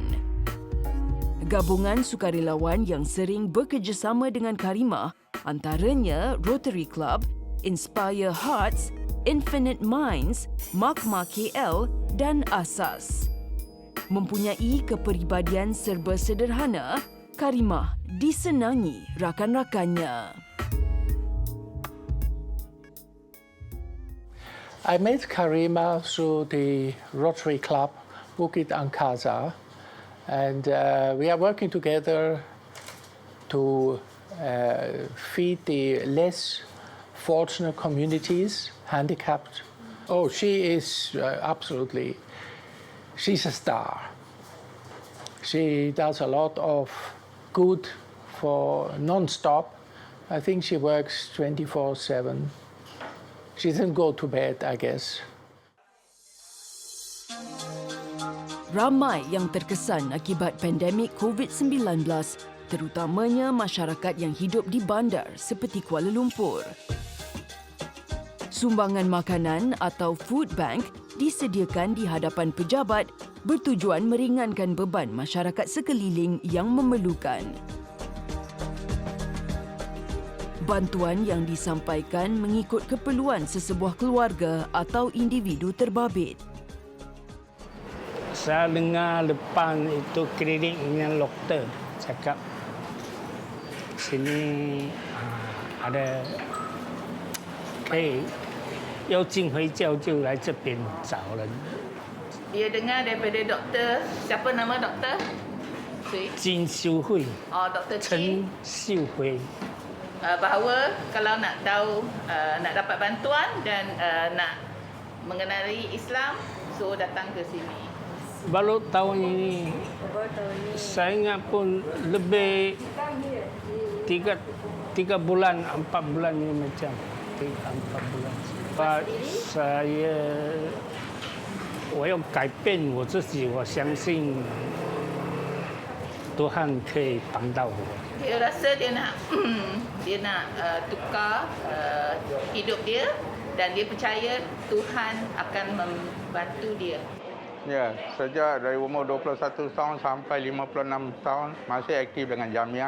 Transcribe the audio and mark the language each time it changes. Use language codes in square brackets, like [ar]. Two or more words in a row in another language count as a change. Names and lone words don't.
[ms] Gabungan sukarelawan yang sering bekerjasama dengan Karimah antaranya Rotary Club, Inspire Hearts, Infinite Minds, MAKMA KL dan Asas. Mempunyai kepribadian serba sederhana, Karimah disenangi rakan-rakannya. [en] I met Karimah through the Rotary Club Bukit Angkasa, and we are working together to feed the less fortunate communities, handicapped. Oh, she is absolutely, she's a star. She does a lot of good for non-stop. I think she works 24/7. She doesn't go to bed, I guess. [ms] Ramai yang terkesan akibat pandemik COVID-19, terutamanya masyarakat yang hidup di bandar seperti Kuala Lumpur. Sumbangan makanan atau [en] food bank [ms] disediakan di hadapan pejabat bertujuan meringankan beban masyarakat sekeliling yang memerlukan. Bantuan yang disampaikan mengikut keperluan sesebuah keluarga atau individu terbabit. Saya dengar depan itu klinik dengan doktor cakap sini ada [zh] 可以要进回教就来这边找人。 [ms] Dia dengar daripada doktor, siapa nama doktor? Sui. 金秀慧， Oh, Dr. 陈 Chin. 秀慧， Bahawa kalau nak tahu, nak dapat bantuan dan nak mengenali Islam, so datang ke sini. baru tahun ini. Saya ingat pun lebih 3 bulan, 4 bulan ini macam 3-4 bulan. Sebab saya [zh] 我要改变我自己，我相信 Tuhan 可以帮到我。 [ms] Dia rasa dia nak dia nak tukar hidup dia dan dia percaya Tuhan akan membantu dia. Ya, sejak dari umur 21 tahun sampai 56 tahun masih aktif dengan Jamiah.